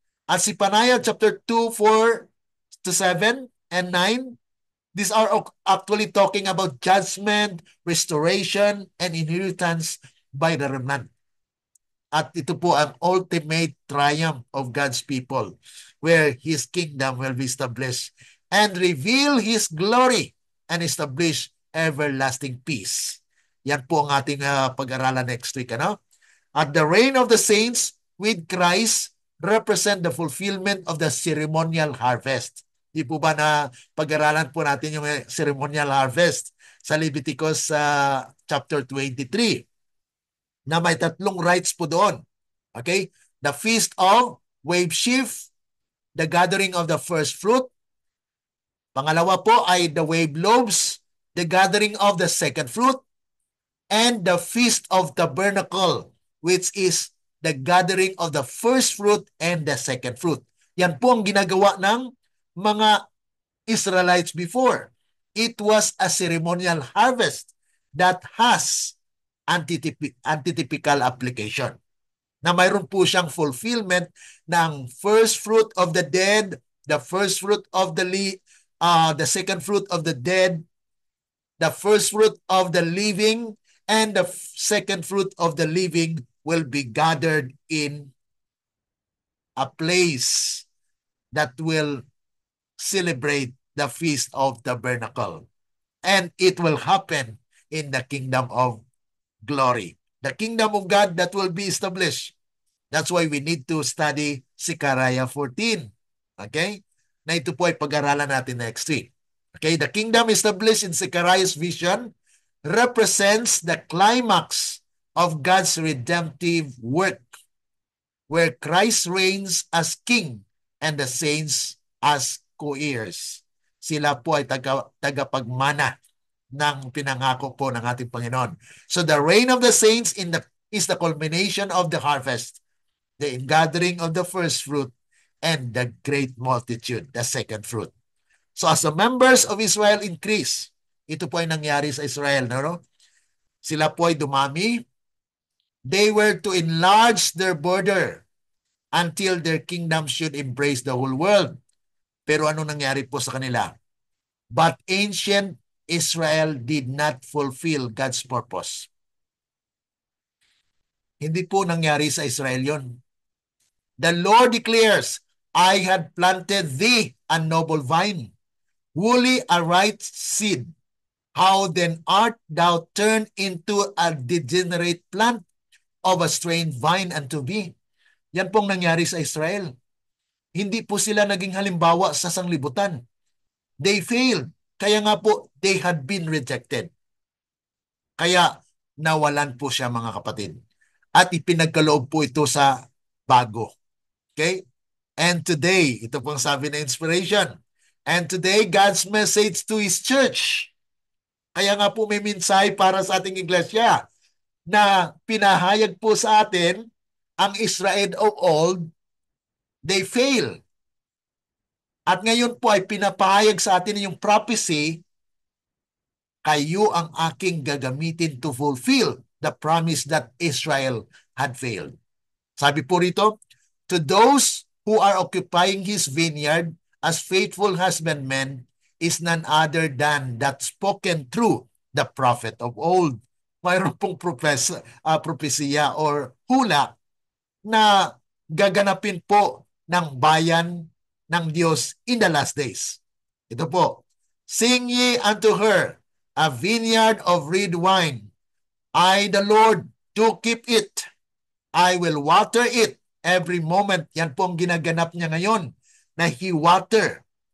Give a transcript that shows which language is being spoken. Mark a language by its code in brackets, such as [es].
[en] At Zephaniah chapter 2, 4 to 7 and 9, these are actually talking about judgment, restoration, and inheritance by the remnant. [tl] At ito po ang [en] ultimate triumph of God's people where His kingdom will be established and reveal His glory and establish everlasting peace. [tl] Yan po ang ating pag-aralan [en] next week. Ano? At the reign of the saints with Christ represent the fulfillment of the ceremonial harvest. [tl] Di po ba na pag-aralan po natin yung ceremonial harvest sa Leviticus chapter 23 na may tatlong rites po doon. Okay? [en] The Feast of Wave Sheaf, the gathering of the first fruit. [tl] Pangalawa po ay [en] the wave loaves, the gathering of the second fruit, and the Feast of Tabernacle, which is the gathering of the first fruit and the second fruit. [tl] Yan po ang ginagawa ng mga Israelites before. [en] It was a ceremonial harvest that has antitypical application. [tl] Na mayroon po siyang [en] fulfillment ng first fruit of the dead, the first fruit of the second fruit of the dead, the first fruit of the living, and the second fruit of the living will be gathered in a place that will celebrate the Feast of Tabernacle. And it will happen in the kingdom of glory. The kingdom of God that will be established. That's why we need to study Zechariah 14. Okay? [tl] Na ito po ay pag-aralan natin next week. Okay? [en] The kingdom established in Zechariah's vision represents the climax of God's redemptive work, where Christ reigns as King and the saints as co-heirs. [tl] Sila po ay tagapagmana ng pinangako po ng ating Panginoon. [en] So the reign of the saints is the culmination of the harvest, the ingathering of the first fruit, and the great multitude, the second fruit. So as the members of Israel increase, [tl] ito po ay nangyari sa Israel. No? Sila po ay dumami. [en] They were to enlarge their border until their kingdom should embrace the whole world. [tl] Pero ano nangyari po sa kanila? [en] But ancient Israel did not fulfill God's purpose. [tl] Hindi po nangyari sa Israel yon. [en] The Lord declares, I had planted thee a noble vine, wholly a right seed. How then art thou turned into a degenerate plant of a strange vine unto me? [tl] Yan pong nangyari sa Israel. Hindi po sila naging halimbawa sa sanglibutan. [en] They failed. [tl] Kaya nga po, [en] they had been rejected. [tl] Kaya nawalan po siya, mga kapatid. At ipinagkaloob po ito sa bago. Okay? [en] And today, [tl] ito pong sabi na inspiration. [en] And today, God's message to His church. [tl] Kaya nga po may mensahe para sa ating iglesia na pinahayag po sa atin ang [en] Israel of old, they fail. [tl] At ngayon po ay pinapahayag sa atin yung prophecy, kayo ang aking gagamitin [en] to fulfill the promise that Israel had failed. [tl] Sabi po rito, [en] to those who are occupying His vineyard as faithful husbandmen is none other than that spoken through the prophet of old. [tl] Mayroon pong propesya or hula na gaganapin po ng bayan ng Diyos [en] in the last days. [tl] Ito po, [en] sing ye unto her a vineyard of red wine. I, the Lord, do keep it. I will water it every moment. [tl] Yan po ang ginaganap niya ngayon, na [en] He water.